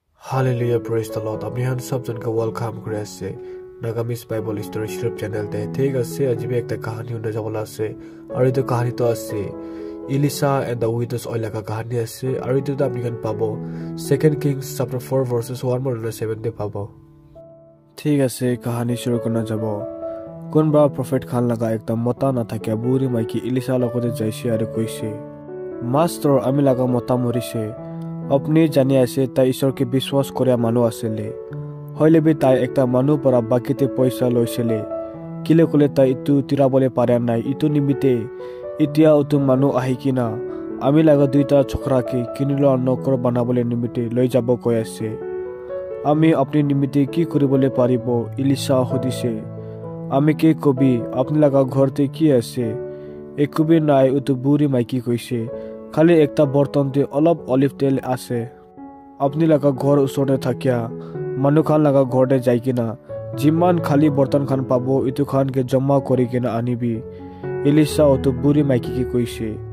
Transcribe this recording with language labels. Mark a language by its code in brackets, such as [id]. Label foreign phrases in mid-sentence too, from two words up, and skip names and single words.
[en] Hallelujah, praise the Lord. [nag] Apni han sab jan ka welcome kore ase Nagamis Bible Story YouTube channel te. Thik ase ajibe ekta kahani hunde jabola ase. Aru etu kahani to ase Elisha and the widow's oil ka kahani ase. Aru etu ta apni kan pabo 2 Kings chapter 4 verses 1 to 7 te pabo. Thik ase kahani shuru korna jabo. Kunba prophet khan laga ekta mota na thakya buri maiki Elisha lokote jaise aru koise Master ami laga mota morise अपनी जानी आसे ता ईश्वर के विश्वास करे मानु आसेले होइले बे ता एकटा मानु परा बाकीते पैसा लइसेले किले कोले ता इतु तिराबले पारे नाइ इतु निमिते इतिया उतु मानु आहिकिना आमी लागा दुईटा छोकरा के किनिलो नकर बनाबले निमिते लइ जाबो कय आसे आमी अपनी निमिते की करिबले पारिबो इलिशा होदिसे आमी के कबि अपनी लागा घरते की आसे एकबे नाइ उतु बुरी माइकी कइसे खाली एकटा बर्तन ते अलप ऑलिव तेल आसे अपनी लगा घर उसोने थाकिया मनु खान लगा घरते जाइकिना जिमान खाली बर्तन खान पाबो इतु खान के जम्मा करिकिना आनिबी एलिशा तो बुरी माइकी की कइसे